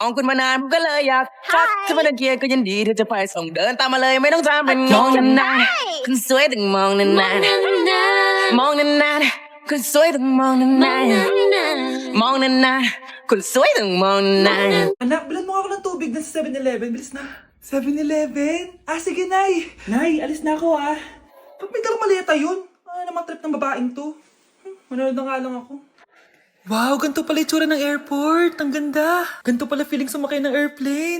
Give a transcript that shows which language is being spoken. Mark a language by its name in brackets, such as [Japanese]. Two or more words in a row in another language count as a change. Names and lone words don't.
[Thai] มองคุณมานานผมก็เลยอยากทักถ้าไม่ได้เกียร์ก็ยินดีที่จะไปส่งเดินตามมาเลยไม่ต้องถามเป็นมองนานๆคุณสวยต้องมองนานๆมองนานๆคุณสวยต้องมองนานๆมองนานๆคุณสวยต้องมองนานๆ [Filipino] Anak, bilan mo ako ng tubig na sa 7-Eleven. Bilis na. 7-Eleven? Ah, sige, Nay. Nay, alis na ako, ah. Ba't may dalang maleta yun? Ano naman trip ng babaeng to? Manonood na nga lang ako. Wow, ganito pala itsura ng airport. Ang ganda. Ganito pala feeling sumakay ng airplane.